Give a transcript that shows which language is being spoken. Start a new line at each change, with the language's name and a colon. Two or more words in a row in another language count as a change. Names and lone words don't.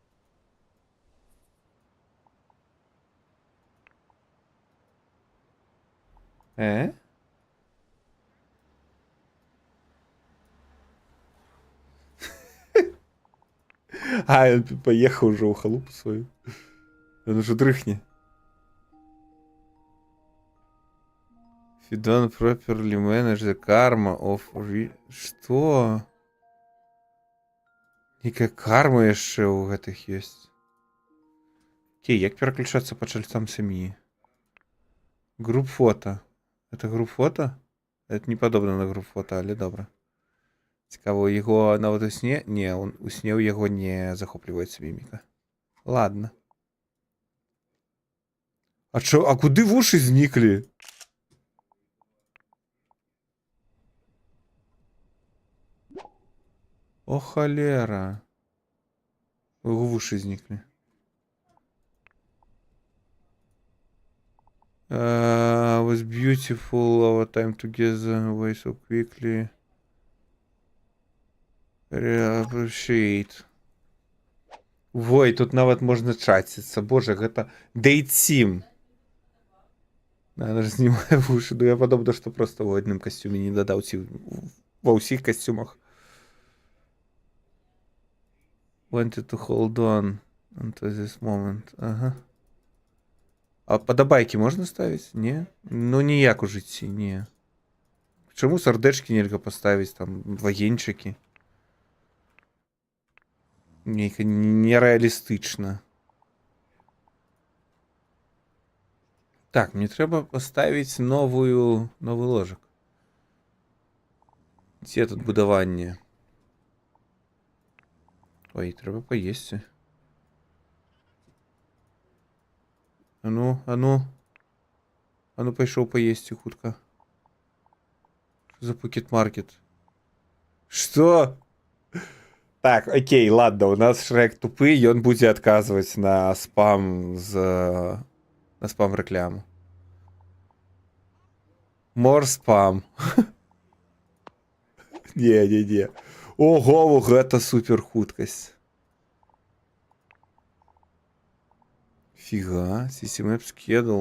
Belarusian: А, ён паехаў ужо ў халупу сваю. Ён ужо дрыхне.
English: If you don't properly manage the karma of...
Belarusian: Што? Якая карма яшчэ ў гэтых ёсць? Окей, як пераключацца па чальцам сям'і?
Russian: Груп фото. Это груп фото?
Belarusian: Это не падобна на груп фото, але добра. Цікаво, яго нават у сне? Не, у сне ў яго не захопліваецца міміка. Ладно. А куды вушы зніклі? О, холера. У яго вушы зніклі.
English: Was beautiful, our time together, way so quickly. Appreciate.
Belarusian: Ой, тут нават можна чаціцца. Боже, гэта Date Sim. Она ж знімае вушы. Ну, я падобна, што проста ў адным касцюме не дадаў, ці ва ўсіх касцюмах.
English: Wanted to hold on until this moment.
Belarusian: Ага. А падабайкі можна ставіць? Не? Ну, ніяк у жыцці, не. Чаму сардэчкі нельга паставіць, там, вагенчыкі? Нейка нереалістычна. Так, мне трэба паставіць новы ложак. Дзе тут будаванне? Ой, трэба паесці. А ну пайшоў паесці хутка.
Russian: Что за пакет-маркет? Что?
Belarusian: Так, окей, ладно, у нас Шрек тупы, ён будзе адказваць на спам на спам рэкляму.
English: More спам.
Belarusian: Не. Ого, гэта супер хуткасць. Фіга,
English: CCMap schedule.